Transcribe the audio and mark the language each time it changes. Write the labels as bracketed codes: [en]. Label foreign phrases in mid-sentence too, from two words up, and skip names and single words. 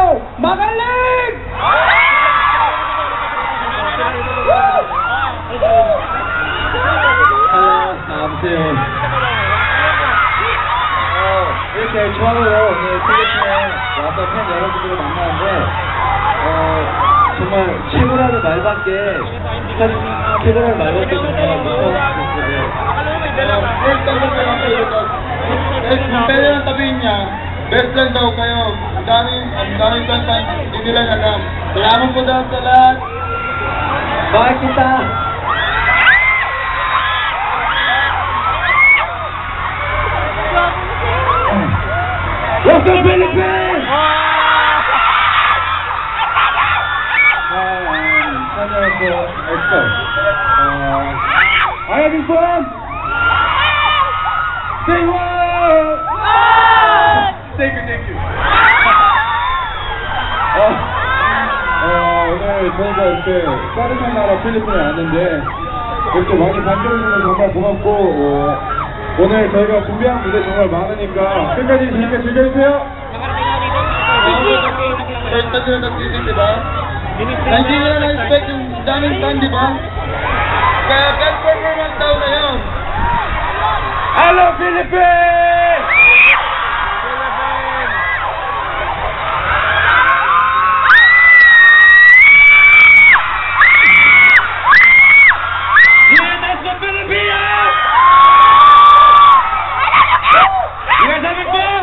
[tl] Magaling! [ko] 안녕하세요. 이렇게 처음으로 오늘 필리핀에 와서 팬 여러분들을 만나는데 정말 최고라는 말밖에 최고라는 말밖에 정말 못하겠어요. [en] First time [tl] ko kayo dito. Pwede lang sabihin niya, best lang daw kayo. Ang daming kanta, hindi nila alam. Salamat po daw sa lahat. Bye kita! [en] What's up, Philippines? [ko] 안녕하세요, 엑소. [en] Are you having fun? Say what? Thank you. [ko] 오늘 저희가 이렇게 빠르게 나라 필리핀에 왔는데 이렇게 많이 반겨주셔서 정말 고맙고 오늘 저희가 준비한 무대 정말 많으니까 끝까지 재밌게 즐겨주세요. [en] First time [tl] ko nag-visit, diba? Hindi nila na-expect yung daming fan, diba? [en] Hello, Philippines! Yeah, that's the Filipinos! You guys having fun?